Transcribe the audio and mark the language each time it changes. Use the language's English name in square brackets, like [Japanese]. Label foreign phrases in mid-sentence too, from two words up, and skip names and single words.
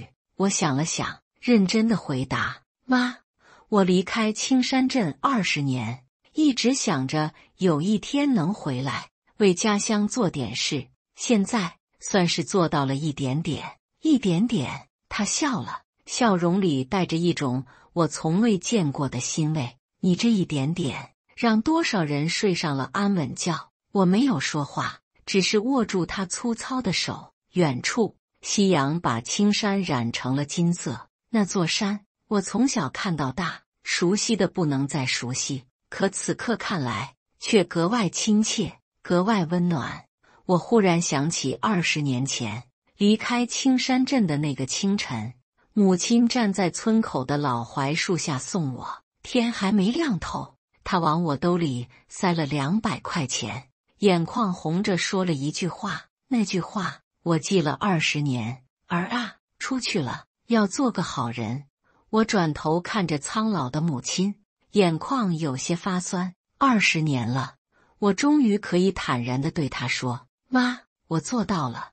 [Chinese] 我想了想，認真地回答：媽，我離開青山鎮20年，一直想着有一天能回來，為家鄉做點事。現在算是做到了一點點，一點點。他笑了，笑容裡帶着一種我從未見過的欣慰。你這一點點，讓多少人睡上了安穩覺。我沒有說話，只是握住他粗糙的手。遠處，夕陽把青山染成了金色。那座山，我從小看到大，熟悉的不能再熟悉，可此刻看來，卻格外親切，格外溫暖。我忽然想起20年前，離開青山鎮的那個清晨，母親站在村口的老槐樹下送我，天還沒亮透，她往我兜裡塞了200 塊錢，眼眶紅着說了一句話，那句話我記了20年，兒啊，出去了，要做個好人。我轉頭看着蒼老的母親，眼眶有些發酸。20年了，我終於可以坦然地對她說：媽，我做到了。